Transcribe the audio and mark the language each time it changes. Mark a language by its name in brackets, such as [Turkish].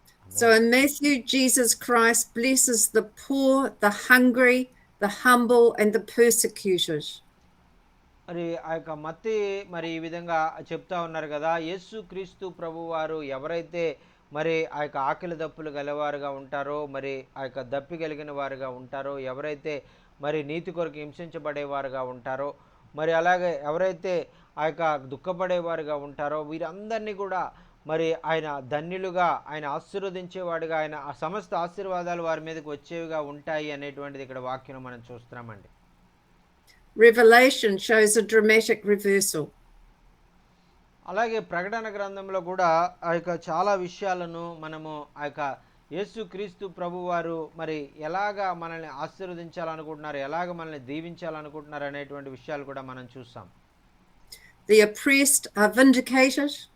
[English] So in Matthew, Jesus Christ blesses the poor, the hungry, the humble, and the persecuted. [Telugu] మరి ఆ యొక్క మరి ఈ విధంగా చెప్తా ఉన్నారు కదా, యేసు క్రీస్తు ప్రభు వారు ఎవరైతే మరి ఆ యొక్క ఆకలి దప్పులు గలవారుగా ఉంటారో, మరి ఆ యొక్క దప్పి కలిగిన వారుగా ఉంటారో, ఎవరైతే మరి నీతి కొరకు హింసించబడేవారుగా ఉంటారో, మరి అలాగే ఎవరైతే ఆ యొక్క దుఃఖపడేవారుగా ఉంటారో, వీరందరినీ కూడా మరి ఆయన ధన్యులుగా, ఆయన ఆశీర్వదించేవాడుగా, ఆయన ఆ సమస్త ఆశీర్వాదాలు వారి మీదకి వచ్చేవిగా ఉంటాయి అనేటువంటిది ఇక్కడ వాక్యం మనం చూస్తున్నామండి. [English] Revelation shows a dramatic reversal. [Telugu] అలాగే ప్రకటన గ్రంథంలో కూడా ఆ యొక్క చాలా విషయాలను మనము ఆ యొక్క యేసుక్రీస్తు ప్రభువారు మరి ఎలాగా మనల్ని ఆశీర్వదించాలనుకుంటున్నారు, ఎలాగ మనల్ని దీవించాలనుకుంటున్నారు అనేటువంటి విషయాలు కూడా మనం చూస్తాం. [English] The oppressed are vindicated.